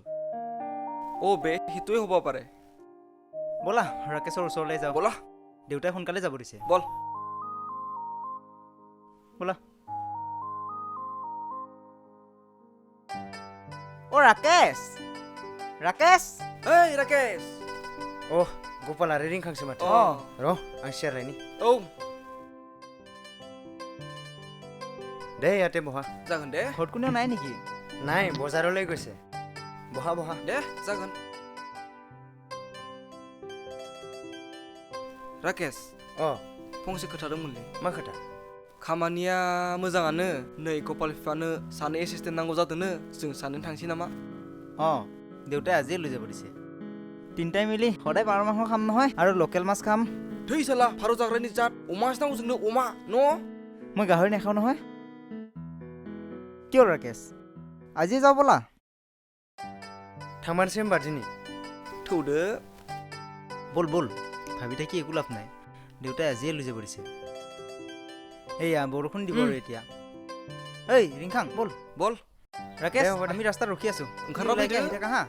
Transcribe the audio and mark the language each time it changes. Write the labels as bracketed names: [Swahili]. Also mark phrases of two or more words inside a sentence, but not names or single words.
[Assamese] অ বে সেইটোৱে হ'ব পাৰে ব'লা ৰাকেশৰ ওচৰলৈ যাওঁ ব'লা দেউতাই সোনকালে যাব দিছে বল ব'লা অ ৰাকেশ ৰাকেশ [Bodo] ओइ राकेश अह गपाल आरो रिंखांसो माथो अ र' आं सियार लायनि औ [Assamese] दे ইয়াতে বহা [Bodo] जागोन दे [Assamese] ঘৰত কোনেও নাই নেকি নাই বজাৰলৈ গৈছে বহা বহা [Bodo] दे जागोन राकेश अ फंसे खोथा दंमोनलै मा खोथा खामानिया मोजाङानो नै गपाल बिफानो सानै एसिस्टेन्ट नांगौ जादोंनो जों सानैजों थांसै नामा [Assamese] অঁ দেউতাই আজিয়ে লৈ যাব দিছে তিনিটাই মিলি সদায় পাৰ মাংস খাম নহয় আৰু লোকেল মাছ খাম [Bodo] थै साला फारौ जाग्रानि जात अमासो नांगौ जोंनो अमा न' [Assamese] মই গাহৰি নাখাওঁ নহয় কিয় ৰাকেশ আজি যাওঁ ব'লা [Bodo] थांमारसै होमबा दिनै थौदो [Assamese] ব'ল ব'ল ভাবি থাকি একো লাভ নাই দেউতাই আজিয়ে লৈ যাব দিছে এইয়া বৰষুণ দিব আৰু এতিয়া এই ৰিংখাং ব'ল বল ৰাকেশ দে, হ'ব দে। আমি ৰাস্তাত ৰখি আছো [Bodo] ओंखारना [Assamese] ওলাইকে [Bodo] फैदो [Assamese] আহি থাকা হা